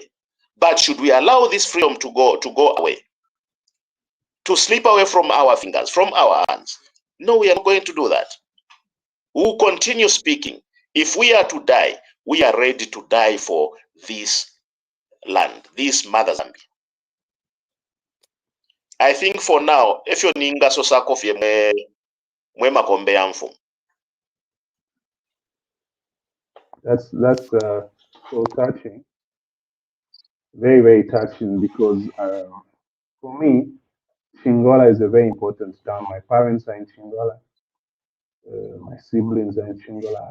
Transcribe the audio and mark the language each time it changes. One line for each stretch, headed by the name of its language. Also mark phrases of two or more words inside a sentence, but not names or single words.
English: But should we allow this freedom to go away, to slip away from our fingers, from our hands? No, we are not going to do that. We'll continue speaking. If we are to die, we are ready to die for this land, this mother Zambia. I think for now, if you
Bemba: ninga so sakofye mwe makombe yamfu.
English: That's so touching, very, very touching, because for me, Chingola is a very important town. My parents are in Chingola. My siblings are in Chingola.